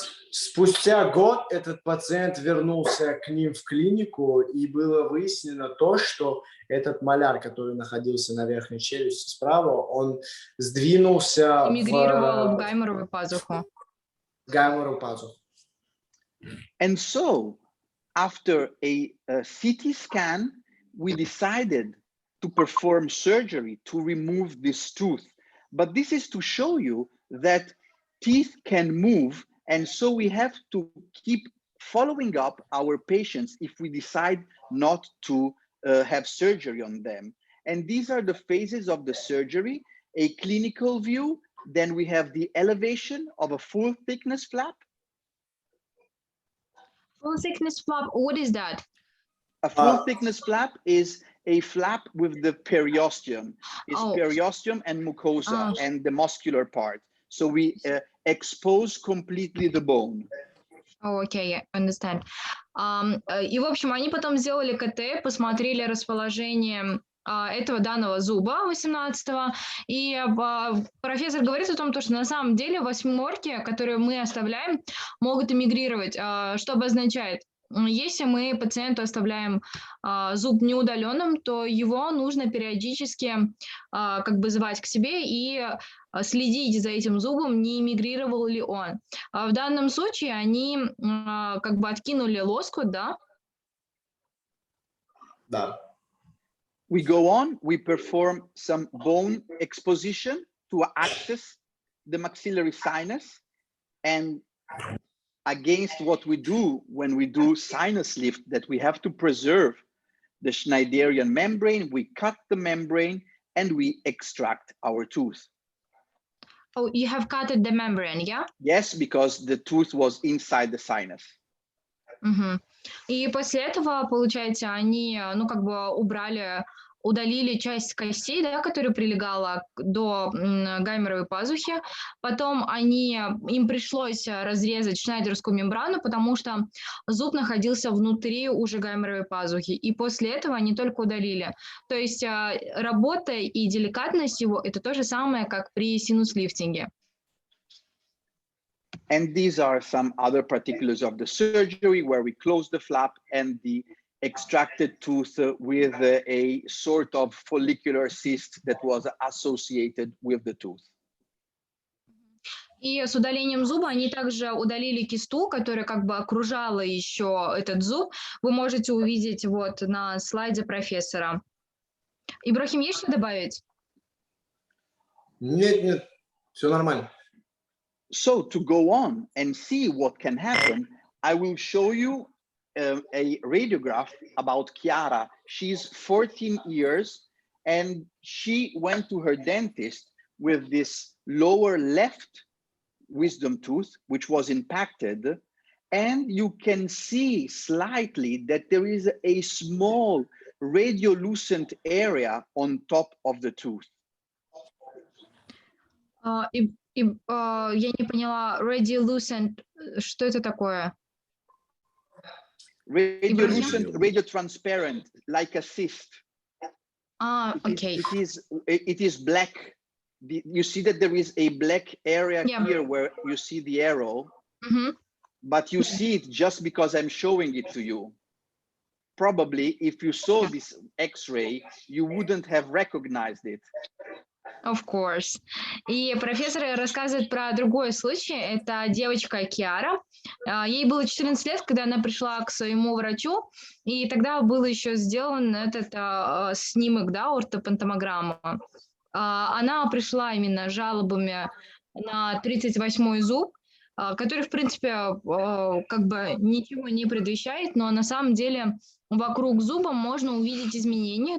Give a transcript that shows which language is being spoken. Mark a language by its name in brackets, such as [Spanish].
[Russian] Спустя год этот пациент вернулся к ним в клинику, и было выяснено то, что этот маляр, который находился на верхней челюсти справа, он сдвинулся Эмигрировал в гайморовую пазуху. Гайморовую пазуху. [English] And so, after a CT scan, we decided to perform surgery to remove this tooth. But this is to show you that teeth can move, and so we have to keep following up our patients if we decide not to have surgery on them. And these are the phases of the surgery: a clinical view, then we have the elevation of a full thickness flap. Full thickness flap, what is that? A full thickness flap is a flap with the periosteum. It's periosteum and mucosa and the muscular part. So we expose completely the bone. Okay, I understand. [Russian] И, в общем, они потом сделали КТ, посмотрели расположение этого данного зуба 18-го, и профессор говорит о том, что на самом деле восьмерки, которые мы оставляем, могут эмигрировать. Что обозначает? Если мы пациенту оставляем зуб неудаленным, то его нужно периодически как бы звать к себе и следить за этим зубом, не эмигрировал ли он. В данном случае они как бы откинули лоскут, да? Да. [English] We go on, we perform some bone exposition to access the maxillary sinus, and against what we do when we do sinus lift, that we have to preserve the Schneiderian membrane, we cut the membrane and we extract our tooth. Oh, you have cutted the membrane, yeah? Yes, because the tooth was inside the sinus. [Russian] И после этого, получается, они, ну, как бы удалили часть костей, да, которая прилегала до гайморовой пазухи. Потом им пришлось разрезать шнайдерскую мембрану, потому что зуб находился внутри уже гайморовой пазухи. И после этого они только удалили. То есть работа и деликатность его – это то же самое, как при синус-лифтинге. [English] And these are some other particulars of the surgery where we close the flap and the extracted tooth with a sort of follicular cyst that was associated with the tooth. [Russian] И с удалением зуба они также удалили кисту, которая как бы окружала еще этот зуб. Вы можете увидеть вот на слайде профессора. Ибрахим, есть что добавить? Нет, все нормально. [English] So to go on and see what can happen, I will show you a radiograph about Chiara. She's 14 years and she went to her dentist with this lower left wisdom tooth, which was impacted. And you can see slightly that there is a small radiolucent area on top of the tooth. [Russian] Я не поняла, radiolucent, что это такое? [English] Radiolucent, radiotransparent, like a cyst. Okay. It is black. You see that there is a black area here where you see the arrow, but you see it just because I'm showing it to you. Probably if you saw this X-ray, you wouldn't have recognized it. Of course. [Russian] И профессор рассказывает про другой случай. Это девочка Киара. Ей было 14 лет, когда она пришла к своему врачу, и тогда был еще сделан этот снимок, да, ортопантомограмма. Она пришла именно с жалобами на 38-й зуб, который, в принципе, как бы ничего не предвещает, но на самом деле вокруг зуба можно увидеть изменения.